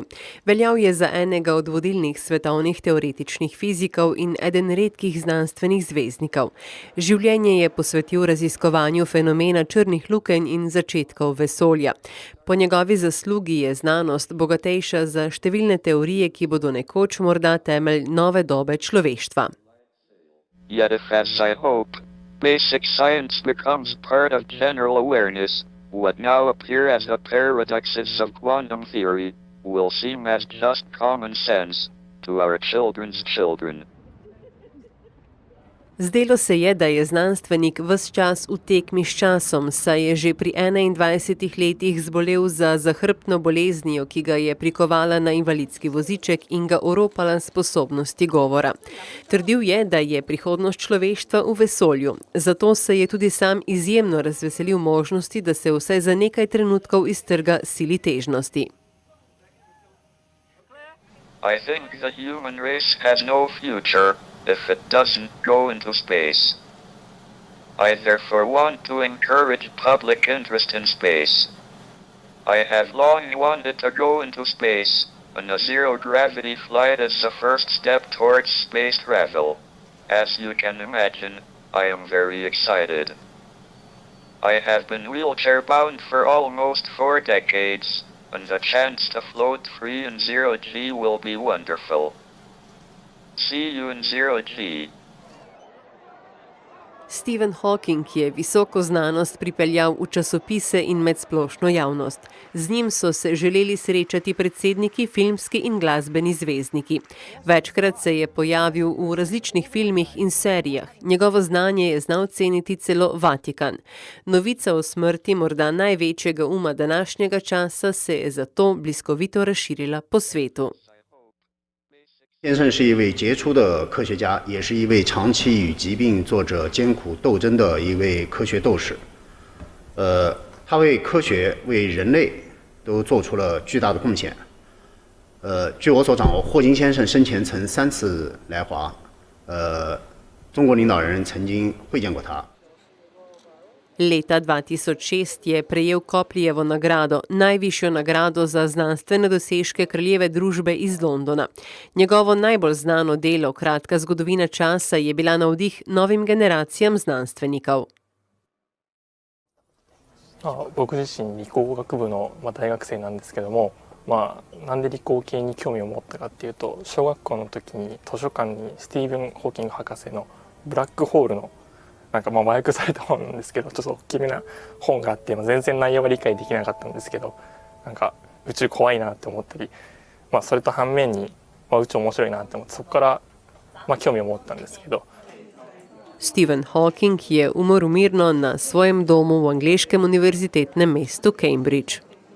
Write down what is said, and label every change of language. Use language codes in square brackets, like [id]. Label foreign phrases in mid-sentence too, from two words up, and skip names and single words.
[sl] Veljal je za enega od vodilnih svetovnih teoretičnih fizikov in eden redkih znanstvenih zvezdnikov. Življenje je posvetil raziskovanju fenomena črnih lukenj in začetkov vesolja. Po njegovi zaslugi je znanost bogatejša za številne teorije, ki bodo nekoč morda temelj nove dobe človeštva. [en] Yet if, as I hope, basic science becomes part of general awareness, what now appear as the paradoxes of quantum theory will seem as just common sense to our children's children. [sl] Zdelo se je, da je znanstvenik ves čas v tekmi s časom, saj je že pri 21 letih zbolel za zahrbtno boleznijo, ki ga je prikovala na invalidski voziček in ga oropala sposobnosti govora. Trdil je, da je prihodnost človeštva v vesolju, zato se je tudi sam izjemno razveselil možnosti, da se vsaj za nekaj trenutkov iztrga sili težnosti. [en] I think the human race has no future if it doesn't go into space. I therefore want to encourage public interest in space. I have long wanted to go into space, and a zero-gravity flight is the first step towards space travel. As you can imagine, I am very excited. I have been wheelchair-bound for almost 4 decades, and the chance to float free in zero-G will be wonderful. See you in zero-G. [sl] Stephen Hawking je visoko znanost pripeljal v časopise in med splošno javnost. Z njim so se želeli srečati predsedniki, filmski in glasbeni zvezdniki. Večkrat se je pojavil v različnih filmih in serijah. Njegovo znanje je znal ceniti celo Vatikan. Novica o smrti morda največjega uma današnjega časa se je zato bliskovito razširila po svetu. [zh] 先生是一位杰出的科学家，也是一位长期与疾病做着艰苦斗争的一位科学斗士。他为科学、为人类都做出了巨大的贡献。据我所掌握，霍金先生生前曾3次来华，中国领导人曾经会见过他。 [sl] Leta 2006 je prejel Copleyjevo nagrado, najvišjo nagrado za znanstvene dosežke kraljeve družbe iz Londona. Njegovo najbolj znano delo, Kratka zgodovina časa, je bila navdih novim generacijam znanstvenikov. [ja] 僕自身理工学部の大学生なんですけども、なんで理工系に興味を持ったかっていうと、小学校の時に図書館にスティーブン・ホーキング博士のブラックホールの和訳された本なんですけど、ちょっと大きめな本があって、全然内容が理解できなかったんですけど、宇宙怖いなって思ったり、それと反面に、宇宙面白いなって思って、そこから興味を持ったんですけど。 [sl] Stephen Hawking je umrl mirno na svojem domu v angleškem univerzitetnem mestu Cambridge.